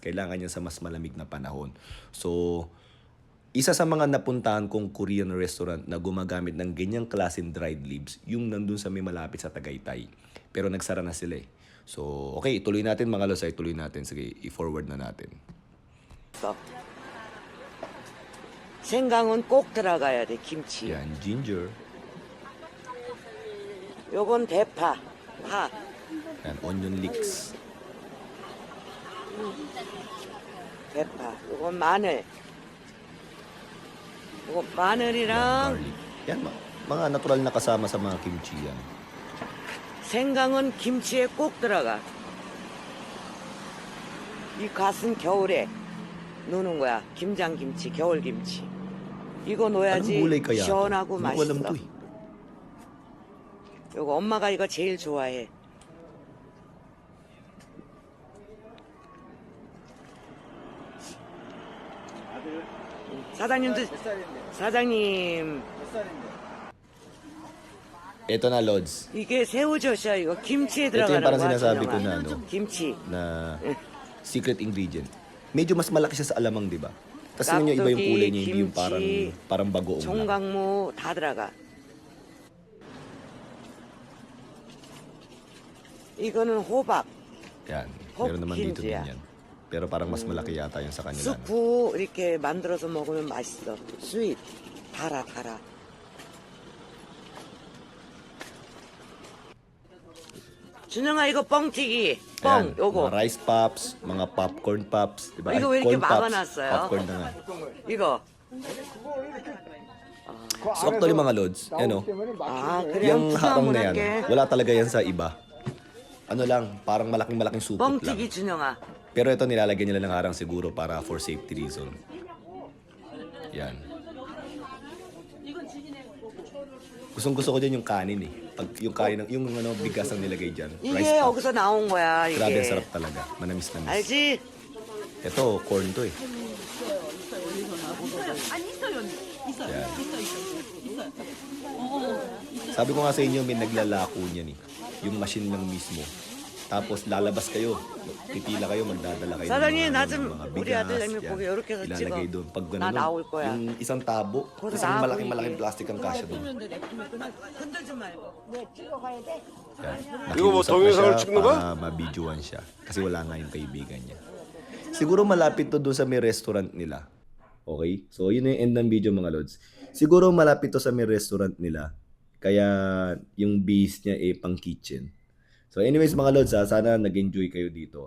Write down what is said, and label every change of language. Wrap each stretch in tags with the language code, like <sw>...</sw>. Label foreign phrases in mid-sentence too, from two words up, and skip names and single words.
<tl>Kailangan yan sa mas malamig na panahon. So, isa sa mga napuntahan kong</tl> <en>Korean restaurant</en> <tl>na gumagamit ng ganyang klaseng dried leaves, yung nandun sa may malapit sa Tagaytay. Pero nagsara na sila eh. So, okay, ituloy natin mga Lods, ituloy natin. Sige, i-forward na natin.</tl> <ko>생강은 꼭 들어가야 돼, 김치.</ko> <tl>Yan, ginger.</tl> <ko>요건 대파, 파.</ko> <tl>Yan,</tl> <en>onion leeks.</en> <ko>대파. 요건 마늘. 요건 마늘이랑</ko> <en>Garlic.</en> <tl>Yan, mga natural na kasama sa mga kimchi yan.</tl> <ko>생강은 김치에 꼭 들어가. 이 갓은 겨울에 넣는 거야. 김장김치, 겨울김치. 이거</ko> <tl>Anong</tl> <ko>넣어야지</ko> <tl>gulay kaya to?</tl> <ko>시원하고</ko> <tl>Hindi ko alam</tl> <ko>맛있어.</ko> <tl>to eh.</tl> <ko>요거 엄마가 이거 제일 좋아해. 아들 사장님도 몇 살인데? 사장님 몇 살인데?</ko> <tl>Ito na, Lods.</tl> <ko>이게 새우젓이야 이거 김치에</ko> <tl>Ito yung</tl> <ko>들어가는</ko> <tl>parang</tl> <ko>거야.</ko> <tl>sinasabi ko</tl> <ko>준영아.</ko> <tl>na, ano,</tl> <ko>김치.</ko> <tl>na</tl> <en>secret ingredient.</en> <tl>Medyo mas malaki siya sa alamang, di ba? Tapos tingnan nyo, iba yung kulay niya, hindi yung kimchi, parang bagoong lang.</tl> <ko>총각무 다 들어가. 이거는 호박,</ko> <tl>Yan. Meron naman dito din</tl> <ko>Hopkins야.</ko> <tl>yan. Pero parang mas malaki yata yung sa kanila. No?</tl> <ko>수프 이렇게 만들어서 먹으면 맛있어. 스윗, 달아. 준영아 이거 뻥튀기, 뻥</ko> <tl>Ayan,</tl> <ko>요거</ko> <tl>mga</tl> <en>rice pops,</en> <tl>mga</tl> <en>popcorn pops,</en> <tl>di ba?</tl> <ko>이거 왜</ko> <tl>Ay,</tl> <ko>이렇게</ko> <en>corn pops.</en> <ko>막아놨어요?</ko> <tl>Popcorn na nga.</tl> <ko>이거.</ko> <tl>So actually mga Lods, ano,</tl> <ko>아 그냥</ko> <tl>yung hatong na yan,</tl> <ko>부사문할게.</ko> <tl>wala talaga yan sa iba. Ano lang, parang malaking supot lang.</tl> <ko>뻥튀기 준영아.</ko> <tl>Pero ito nilalagyan nila ng harang siguro para</tl> <en>for safety reason.</en> <tl>Yan. Gustong-gusto ko dyan yung kanin eh. Pag yung kanin, yung ano, bigas ang nilagay dyan.</tl> <ko>이게</ko> <en>Rice pop.</en> <ko>여기서 나온 거야</ko> <tl>Grabe, ang</tl> <ko>이게.</ko> <tl>sarap talaga. Manamis-namis.</tl> <ko>알지?</ko> <tl>Ito, corn to eh. Yan. Sabi ko nga sa inyo, may naglalako niyan eh. Yung machine lang mismo. Tapos lalabas kayo. Pipila kayo, magdadala kayo</tl> <ko>사장님, 나</ko> <tl>ng</tl> <ko>좀</ko> <tl>mga</tl> <ko>우리</ko> <tl>bigas.</tl> <ko>아들 냉면</ko> <tl>yan.</tl> <ko>보게 이렇게 해서</ko> <tl>Ilalagay</tl> <ko>찍어.</ko> <tl>doon. Pag</tl> <ko>나</ko> <tl>ganun, 나올 거야. yung isang tabo,</tl> <ko>그거</ko> <tl>isang</tl> <ko>다</ko> <tl>malaking</tl> <ko>보이게.</ko> <tl>plastic ang kasya doon.</tl> <ko>흔들지 말고.</ko> <tl>Yan.</tl> <ko>이거 뭐</ko> <tl>Nakiusap na</tl> <ko>동영상을</ko> <tl>siya</tl> <ko>찍는 거야?</ko> <tl>para mabidyoan siya. Kasi wala nga yung kaibigan niya. Siguro malapit to doon sa may restaurant nila. Okay? So, yun yung</tl> <en>end ng video</en> <tl>mga Lods. Siguro malapit to sa may restaurant nila. Kaya yung base niya pang kitchen. So anyways mga Lods, sana nag-enjoy kayo dito.</tl>